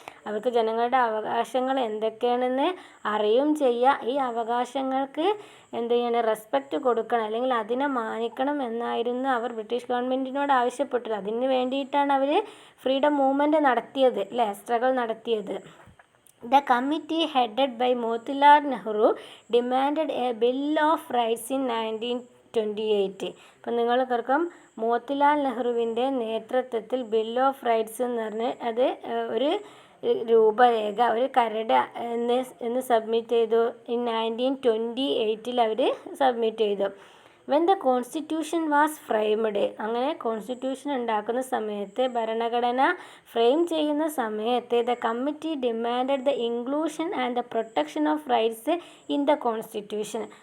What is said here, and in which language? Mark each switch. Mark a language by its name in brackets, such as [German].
[Malayalam] അവർക്ക് ജനങ്ങളുടെ അവകാശങ്ങൾ എന്തൊക്കെയാണെന്ന് അറിയും ചെയ്യുക. ഈ അവകാശങ്ങൾക്ക് എന്ത് ചെയ്യണം? റെസ്പെക്റ്റ് കൊടുക്കണം, അല്ലെങ്കിൽ അതിനെ മാനിക്കണം എന്നായിരുന്നു അവർ ബ്രിട്ടീഷ് ഗവൺമെൻറ്റിനോട് ആവശ്യപ്പെട്ടത്. അതിന് വേണ്ടിയിട്ടാണ് അവർ ഫ്രീഡം മൂവ്മെൻറ്റ് നടത്തിയത്. അല്ലേ? സ്ട്രഗിൾ നടത്തിയത്. [English] The committee headed by Motilal Nehru demanded a Bill of Rights in 1928. [Malayalam] അപ്പം നിങ്ങൾ കേൾക്കും മോത്തിലാൽ നെഹ്റുവിൻ്റെ നേതൃത്വത്തിൽ ബിൽ ഓഫ് റൈറ്റ്സ് എന്ന് പറഞ്ഞ് അത് ഒരു രൂപരേഖ, ഒരു കരട് എന്ന് സബ്മിറ്റ് ചെയ്തു. [English] in 1928 [Malayalam] അവർ സബ്മിറ്റ് ചെയ്തു. [English] when the constitution was framed, [Malayalam] അങ്ങനെ കോൺസ്റ്റിറ്റ്യൂഷൻ ഉണ്ടാക്കുന്ന സമയത്ത്, ഭരണഘടന ഫ്രെയിം ചെയ്യുന്ന സമയത്ത്, [English] The committee demanded the inclusion and the protection of rights in the constitution.